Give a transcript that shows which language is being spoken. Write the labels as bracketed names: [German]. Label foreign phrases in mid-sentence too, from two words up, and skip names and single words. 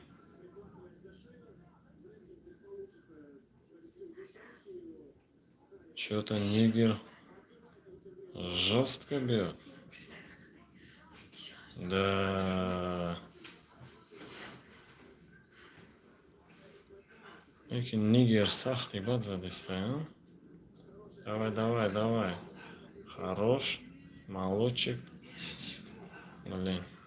[Russian] Что-то нигер жестко бьет. Да. [Tajik] Lekin Niger сахти бад задестай, [Russian] а? Давай, давай, давай. Хорош. Молодчик. Блин.